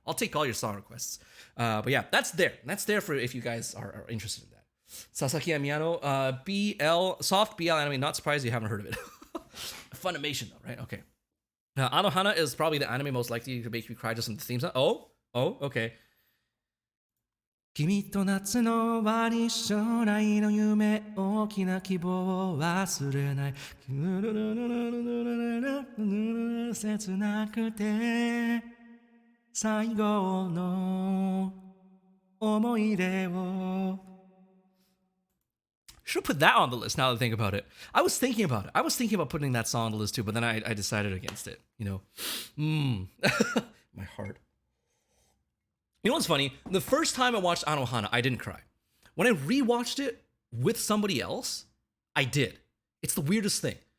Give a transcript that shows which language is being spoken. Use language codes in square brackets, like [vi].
[en] I'll take all your song requests. But yeah, that's there. That's there for if you guys are interested in that. Sasaki Amiyano, BL, soft BL anime. Not surprised you haven't heard of it. Funimation though, right? Okay. Anohana is probably the anime most likely to make you cry just in the theme song. Oh, okay. [ja] 君と夏の終わり将来の夢大きな希望を忘れない切なくて最後の思い出を [en] Should put that on the list now that I think about it. I was thinking about it. I was thinking about putting that song on the list too, but then I decided against it. My heart. You know what's funny? The first time I watched Anohana, I didn't cry. When I rewatched it with somebody else, I did. It's the weirdest thing.